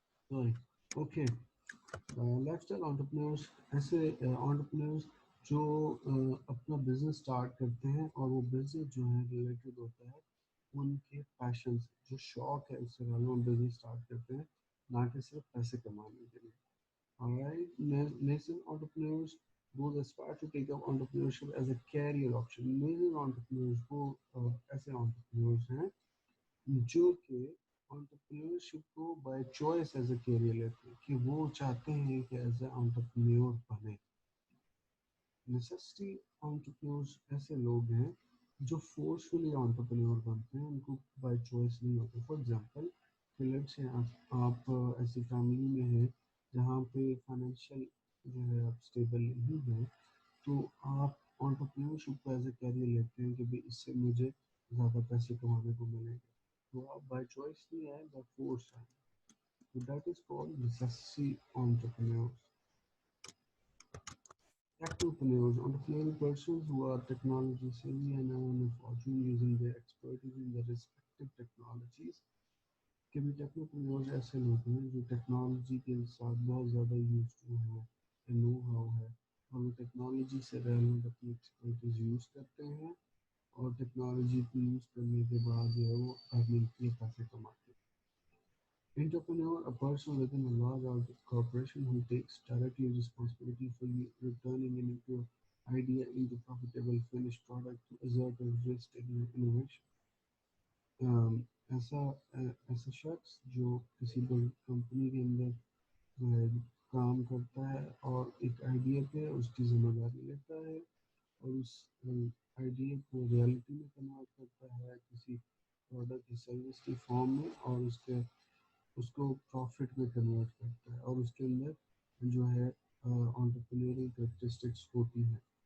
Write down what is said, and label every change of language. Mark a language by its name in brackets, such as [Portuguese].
[Urdu] Okay. Life style entrepreneurs ایسے entrepreneurs جو اپنا بزنس اسٹارٹ کرتے ہیں اور وہ بزنس جو ہے ریلیٹڈ ہوتا ہے ان کے پیشن سے، جو شوق ہے اس سے وہ بزنس اسٹارٹ کرتے ہیں، نہ کہ صرف پیسے کمانے کے لیے. [English] Alright, nascent entrepreneurs, those aspire to take up entrepreneurship as a career option. [Urdu] Nascent entrepreneurs وہ ایسے entrepreneurs ہیں جو کہ entrepreneurship کو by choice as a career لیتے ہیں، کہ وہ چاہتے ہیں کہ ایز اے entrepreneur بنے. نیسسٹی انٹرپرینورس ایسے لوگ ہیں جو فورسفلی انٹرپرینور بنتے ہیں، ان کو بائی چوائس نہیں ہوتے. فار ایگزامپل لیٹ سے آپ ایسی فیملی میں ہیں جہاں پہ فائنینشیل جو ہے آپ اسٹیبل نہیں ہیں، تو آپ انٹرپرینورشپ کو ایز اے کیریئر لیتے ہیں کہ بھائی اس سے مجھے زیادہ پیسے کمانے کو ملیں گے، تو آپ بائی چوائس نہیں آئے، بائی فورس آئے. [English] تو that is called necessity entrepreneur. Technopreneurs, entrepreneurial persons who are technology savvy and earn a fortune using their expertise in their respective technologies. [Urdu] کہ بھی ٹیکنوپreneurs ایسے لوگ ہیں جو ٹیکنالوجی کے ساتھ بہت زیادہ یوز ٹو ہیں، نو ہاؤ ہے، اور وہ ٹیکنالوجی سے ریلیونٹ اپنی ایکسپرٹیز یوز کرتے ہیں اور ٹیکنالوجی کو یوز کرنے کے بعد جو ہے وہ ارننگ کے پیسے کماتے ہیں. [English] Entrepreneur, a person within a large corporation who takes directly responsibility for returning an into idea into profitable finished product to assert a risk-taking innovation. [Urdu] ایسا ایسا شخص جو کسی بڑی کمپنی کے اندر جو ہے کام کرتا ہے اور ایک آئیڈیا پہ اس کی ذمہ داری لیتا ہے اور اس آئیڈیا کو ریالٹی میں کنورٹ کرتا ہے کسی پروڈکٹ کی سروس کی فارم میں، اور اس کو پروفٹ میں کنورٹ کرتا ہے، اور اس کے اندر جو ہے انٹرپرینیورل کریکٹرسٹکس ہوتی ہیں.